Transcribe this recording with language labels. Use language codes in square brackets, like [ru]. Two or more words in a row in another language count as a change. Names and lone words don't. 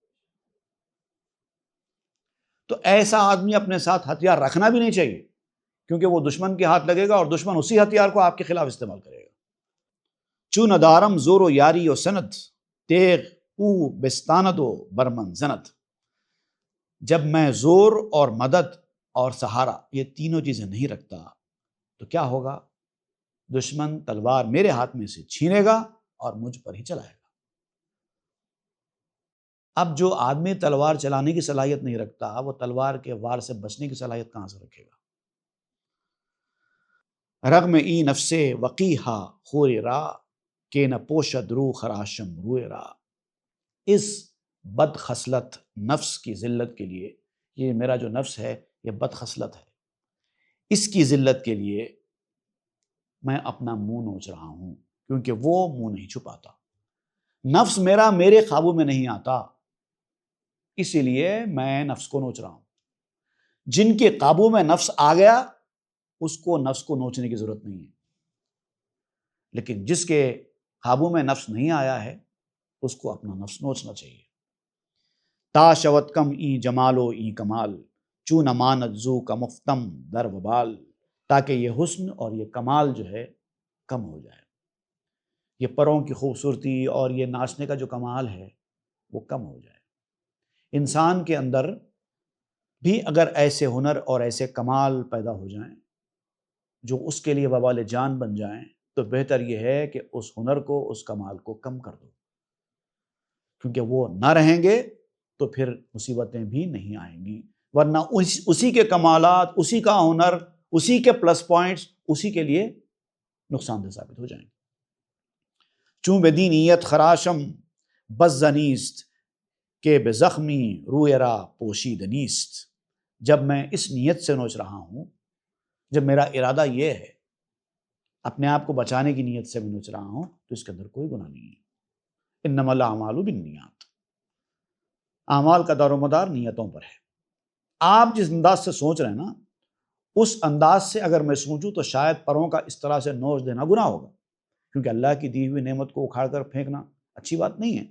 [ur] تو ایسا آدمی اپنے ساتھ ہتھیار رکھنا بھی نہیں چاہیے، کیونکہ وہ دشمن کے ہاتھ لگے گا اور دشمن اسی ہتھیار کو آپ کے خلاف استعمال کرے گا۔ [fa] چون ندارم زور و یاری و سند، تیغ او بستاند و برمن زند۔ [ur] جب میں زور اور مدد اور سہارا یہ تینوں چیزیں نہیں رکھتا تو کیا ہوگا؟ دشمن تلوار میرے ہاتھ میں سے چھینے گا اور مجھ پر ہی چلائے گا۔ اب جو آدمی تلوار چلانے کی صلاحیت نہیں رکھتا، وہ تلوار کے وار سے بچنے کی صلاحیت کہاں سے رکھے گا؟ [fa] رغم ای نفس وقیحا خور را، کہ نہ پوشد رو خراشم روئے را۔ [ur] اس بد خصلت نفس کی ذلت کے لیے، یہ میرا جو نفس ہے یہ بد خصلت ہے، اس کی ذلت کے لیے میں اپنا منہ نوچ رہا ہوں، کیونکہ وہ منہ نہیں چھپاتا۔ نفس میرا میرے قابو میں نہیں آتا، اسی لیے میں نفس کو نوچ رہا ہوں۔ جن کے قابو میں نفس آ گیا اس کو نفس کو نوچنے کی ضرورت نہیں ہے، لیکن جس کے قابو میں نفس نہیں آیا ہے اس کو اپنا نفس نوچنا چاہیے۔ [fa] تا شوت کم ای جمال و ای کمال، چون امانت زو کا مفتم در وبال۔ [ur] تاکہ یہ حسن اور یہ کمال جو ہے کم ہو جائے، یہ پروں کی خوبصورتی اور یہ ناچنے کا جو کمال ہے وہ کم ہو جائے۔ انسان کے اندر بھی اگر ایسے ہنر اور ایسے کمال پیدا ہو جائیں جو اس کے لیے وبال جان بن جائیں، تو بہتر یہ ہے کہ اس ہنر کو، اس کمال کو کم کر دو، کیونکہ وہ نہ رہیں گے تو پھر مصیبتیں بھی نہیں آئیں گی، ورنہ اسی کے کمالات، اسی کا ہنر، اسی کے [en] plus points [ur] اسی کے لیے نقصان دہ ثابت ہو جائیں گے۔ [fa] چون بدی نیت خراشم بس زنیست، کہ بے زخمی روی را پوشید نیست۔ [ur] جب میں اس نیت سے نوچ رہا ہوں، جب میرا ارادہ یہ ہے، اپنے آپ کو بچانے کی نیت سے میں نوچ رہا ہوں، تو اس کے اندر کوئی گناہ نہیں ہے۔ [ar] انما الاعمال بالنیات، [ur] اعمال کا دار و مدار نیتوں پر ہے۔ آپ جس انداز سے سوچ رہے ہیں نا، اس انداز سے اگر میں سوچوں تو شاید پروں کا اس طرح سے نوچ دینا گناہ ہوگا، کیونکہ اللہ کی دی ہوئی نعمت کو اکھاڑ کر پھینکنا اچھی بات نہیں ہے۔